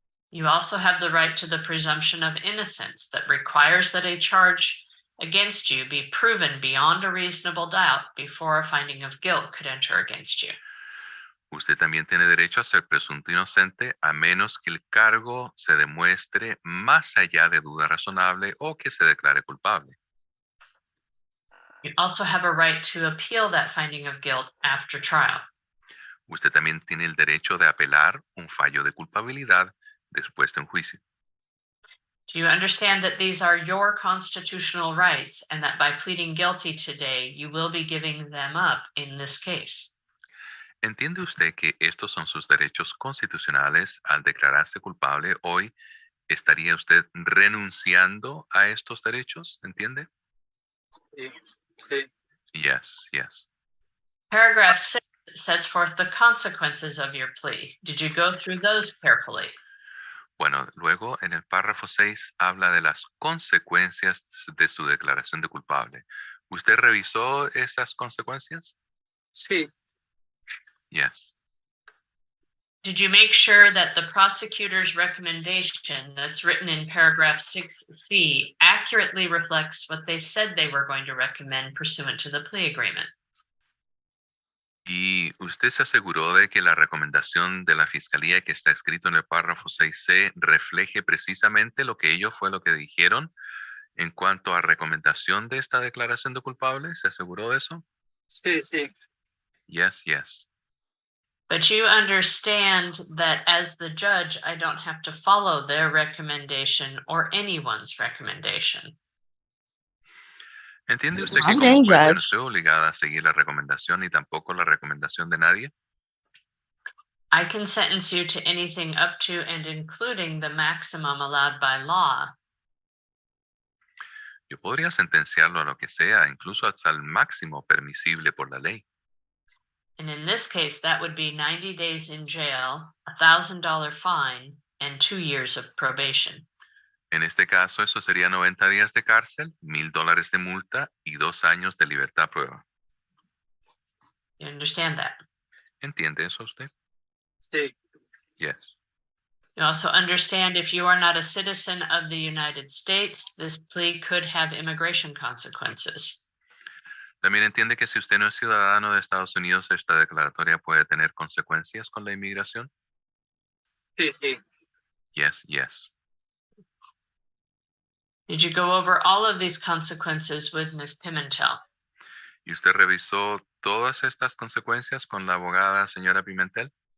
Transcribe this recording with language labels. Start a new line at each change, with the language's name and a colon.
English: You also have the right to the presumption of innocence that requires that a charge against you be proven beyond a reasonable doubt before a finding of guilt could enter against you.
Spanish: Usted también tiene derecho a ser presunto inocente a menos que el cargo se demuestre más allá de duda razonable o que se declare culpable.
English: You also have a right to appeal that finding of guilt after trial.
Spanish: Usted también tiene el derecho de apelar un fallo de culpabilidad después de un juicio.
English: Do you understand that these are your constitutional rights and that by pleading guilty today, you will be giving them up in this case?
Spanish: ¿Entiende usted que estos son sus derechos constitucionales al declararse culpable hoy? ¿Estaría usted renunciando a estos derechos? ¿Entiende? Sí, sí.
English: Yes, yes. Paragraph 6 sets forth the consequences of your plea. Did you go through those carefully?
Spanish: Bueno, luego en el párrafo 6 habla de las consecuencias de su declaración de culpable. ¿Usted revisó esas consecuencias? Sí,
English: Yes. Did you make sure that the prosecutor's recommendation that's written in paragraph 6C accurately reflects what they said they were going to recommend pursuant to the plea agreement?
Spanish: ¿Y usted se aseguró de que la recomendación de la Fiscalía que está escrito en el párrafo 6C refleje precisamente lo que ellos fue lo que dijeron en cuanto a recomendación de esta declaración de culpable? ¿Se aseguró de eso? sí, sí.
English: Yes, yes. But you understand that as the judge, I don't have to follow their recommendation or anyone's recommendation.
Spanish: ¿Entiende usted que
English: I'm
Spanish: como
English: being
Spanish: juez yo no
English: judged.
Spanish: estoy obligada a seguir la recomendación ni tampoco la recomendación de nadie?
English: I can sentence you to anything up to and including the maximum allowed by law.
Spanish: Yo podría sentenciarlo a lo que sea, incluso hasta el máximo permisible por la ley.
English: And in this case, that would be 90 days in jail, $1,000 fine, and 2 years of probation.
Spanish: En este caso, eso sería 90 días de cárcel, $1,000 de multa y 2 años de libertad a prueba.
English: You understand that?
Spanish: ¿Entiende eso usted? Sí,
English: Yes. You also understand if you are not a citizen of the United States, this plea could have immigration consequences.
Spanish: También entiende que si usted no es ciudadano de Estados Unidos, esta declaratoria puede tener consecuencias con la inmigración. sí, sí.
English: Yes, yes. Did you go over all of these consequences with Ms. Pimentel?
Spanish: ¿Y usted revisó todas estas consecuencias con la abogada señora Pimentel?